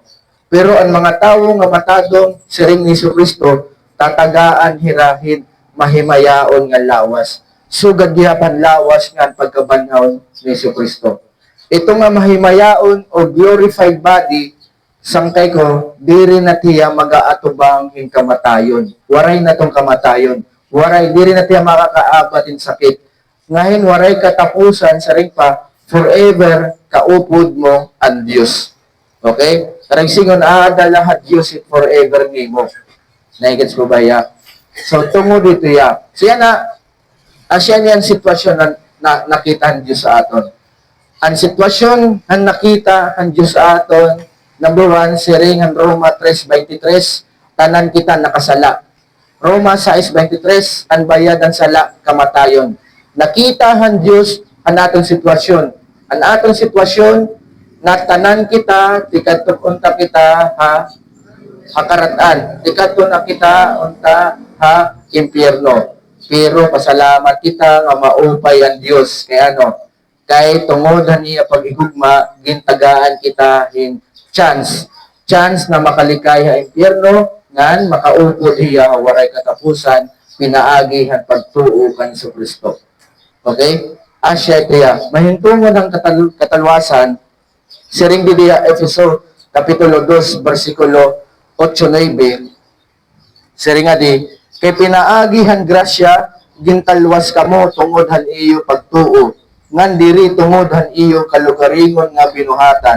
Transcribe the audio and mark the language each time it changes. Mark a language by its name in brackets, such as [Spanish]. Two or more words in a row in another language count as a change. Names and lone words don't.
[Waray] Pero ang mga tawo nga matadong siring ni Kristo tatagaan hirahin mahimayaon nga lawas. Sugad gihapan lawas nga pagkabanhaw ni Kristo. Ito nga mahimayaon o [English] glorified body, [Waray] sangkay ko, diri na tiya mag-aatubang hin kamatayon. Waray na tong kamatayon. Waray, diri na tiya makakaabat in sakit. Ngayon, waray katapusan sa ring pa, forever kaupod mo ang Diyos. Okay? Karang singon, lahat Diyos it forever nimo. Naigets ko ba ya? So, tungo dito ya. So, yan asya niyan sitwasyon na nakita ng Diyos sa aton. Ang sitwasyon ang nakita ang Diyos sa aton, number 1, siring ang Roma 3:23, tanan kita nakasala. Roma 6:23, ang bayad ang sala, kamatayon. Nakita ang Diyos ang atong sitwasyon. Ang atong sitwasyon, na tanan kita, tikatok unta kita, hakaratan. Tikatok na kita, unta, impyerno. Pero pasalamat kita nga maupay ang Diyos. Kaya kay tungod niya pag-igugma, gintagaan kita in chance. Chance na makalikay ang impyerno, ngan makaupod hiya waray katapusan, pinaagi ang pagtuo kan sa Kristo. Okay? Asya kaya, mahintungod ang katalwasan, siring diya Efeso, Kapitulo 2, versikulo 8-9, siring nga di, kay pinaagihan grasya, gintalwas kamo tungod han iyo pagtuo, ngan diri tungod han iyo kalugaringon nga binuhatan.